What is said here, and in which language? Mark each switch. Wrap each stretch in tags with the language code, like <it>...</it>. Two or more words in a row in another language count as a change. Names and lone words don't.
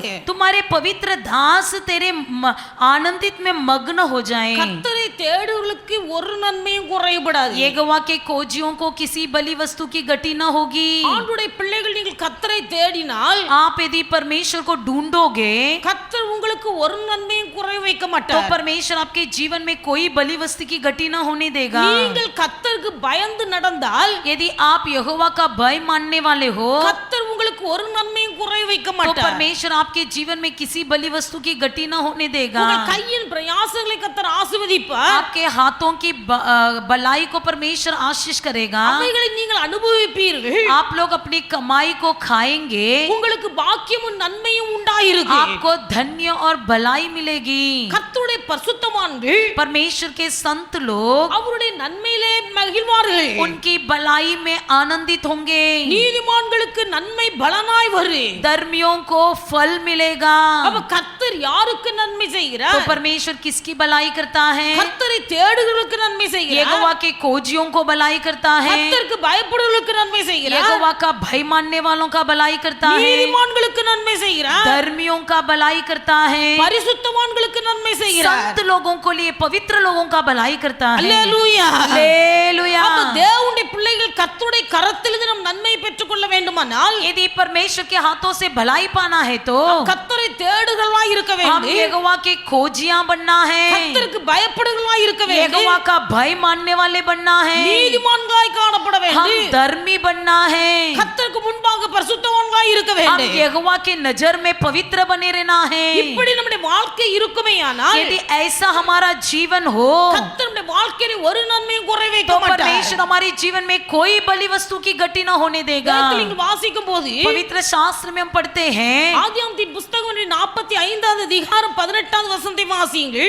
<hi>तुम्हारे पवित्र दास तेरे आनंदित में मग्न हो जाएं।</hi> <ta>கர்த்தரை தேடுவர்களுக்கு ஒரு நன்மையும் குறைபடாது.</ta> <hi>यहोवा के खोजियों को किसी बलि वस्तु की घटी न होगी।</hi> <ta>ஆண்டுடைய பிள்ளைகள் நீங்கள் கர்த்தரை தேடினால்</ta> <hi>आप यदि परमेश्वर को ढूंढोगे</hi> <ta>கர்த்தர் உங்களுக்கு ஒரு நன்மையும் குறை வைக்க तो மாட்டார்.</ta> <hi>परमेश्वर आपके जीवन में कोई बलि वस्तु की घटी न होने देगा।</hi> <ta>நீங்கள் கர்த்தருக்கு பயந்து நடந்தால்</ta> <hi>यदि आप यहोवा का भय मानने वाले हो</hi> <ta>கர்த்தர் உங்களுக்கு ஒரு நன்மையும் குறை வைக்க तो மாட்டார்.</ta> <hi>परमेश्वर आपके जीवन में किसी बलि वस्तु की घटी न होने देगा।</hi> <ta>உங்கள் கையின் பிரயாசங்களை கர்த்தர் ஆசீர்வதிப்பார்.</ta> <hi>आपके हाथों की भलाई को परमेश्वर आशीष करेगा।</hi> <ta>அவைகளை நீங்கள் அனுபவிப்பீர்கள்.</ta> <hi>आप लोग अपनी कमाई को खाएंगे,</hi> <ta>உங்களுக்கு பாக்கியமும் நன்மையும் உண்டாயிருக்கும்.</ta> <hi>आपको धन्य और भलाई मिलेगी।</hi> <ta>கர்த்தருடைய பரிசுத்தவான்கள்</ta> <hi>परमेश्वर के संत लोग</hi> <ta>அவருடைய நன்மையிலே மகிழ்வார்கள்.</ta> <hi>उनकी भलाई में आनंदित होंगे।</hi> <ta>நீதிமான்களுக்கு நன்மை பலனாய் வரும்.</ta> <hi>धर्मियों को फल मिलेगा।</hi> <ta>அப்ப கர்த்தர் யாருக்கு நன்மை तो செய்கிறார்?</ta> <hi>परमेश्वर किसकी भलाई करता है?</hi> <ta>கர்த்தரை தேடுகிறவர்களுக்கு நன்மை செய்கிறார்.</ta> <hi>यहोवा के खोजियों को भलाई करता है।</hi> <ta>கர்த்தருக்கு பயப்படுகிறவர்களுக்கு நன்மை செய்கிறார்.</ta> <hi>यहोवा का भय मानने वालों का भलाई करता है।</hi> <ta>நீதிமான்களுக்கு नन्மை செய்கிறார்.</ta> <hi>धर्मियों का भलाई करता है।</hi> <ta>பரிசுத்தவான்களுக்கு நன்மை செய்கிறார்.</ta> <hi>संत लोगों को लिए पवित्र लोगों का भलाई करता है।</hi> <ta>அல்லேலூயா.</ta> <hi>हालेलुया।</hi> <ta>அப்ப தேவனுடைய பிள்ளைகள் கர்த்தருடைய கரத்திலிருந்து நாம் நன்மை பெற்றுக்கொள்ள வேண்டுமானால்</ta> <hi>यदि परमेश्वर के हाथों से भलाई पाना है तो</hi> <ta>கர்த்தரை தேடுகிறவர்களாய் இருக்க हम வேண்டும்.</ta> <hi>यहोवा के खोजियां बनना है।</hi> <ta>கர்த்தருக்கு பயப்படுகிறவர்களாய் இருக்க வேண்டும்.</ta> <hi>यहोवा का भय मानने वाले बनना है।</hi> <ta>நீதிமான்களாய் காணப்பட हम வேண்டும்.</ta> <hi>धर्मी बनना है।</hi> <ta>கர்த்தருக்கு முன்பாக பரிசுத்தவான்களாய் இருக்க हम வேண்டும்.</ta> <hi>यहोवा के नजर में पवित्र बने रहना है।</hi> <ta>இப்படி நம்முடைய வாழ்க்கை இருக்குமேயானால்</ta> <hi>यदि ऐसा हमारा जीवन हो</hi> <ta>கர்த்தருடைய வாழ்க்கையில ஒரு நன்மையும் குறை வைக்க तो மாட்டார்.</ta> <hi>परमेश्वर हमारे जीवन में कोई बलि वस्तु की घटी न होने देगा।</hi> <ta>வேதத்தில் நீங்கள் வாசிக்கும் போது</ta> <hi>पवित्र शास्त्र में हम पढ़ते हैं,</hi> <ta>ஆதியாகமத்தின் புத்தகம் 45வது அதிகாரம் 18வது வசனத்தை வாசியுங்கள்.</ta>